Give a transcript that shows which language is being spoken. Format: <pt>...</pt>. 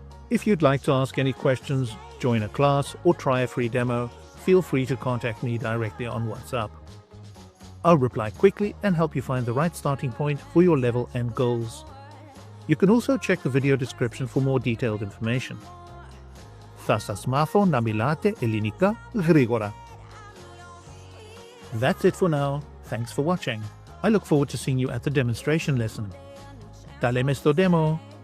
<en>If you'd like to ask any questions, join a class, or try a free demo, feel free to contact me directly on WhatsApp. I'll reply quickly and help you find the right starting point for your level and goals. You can also check the video description for more detailed information.</en> <el>Θα σας μάθω να μιλάτε ελληνικά γρήγορα.</el> <en>That's it for now. Thanks for watching. I look forward to seeing you at the demonstration lesson.</en> <el>Τα λέμε στο demo.</el>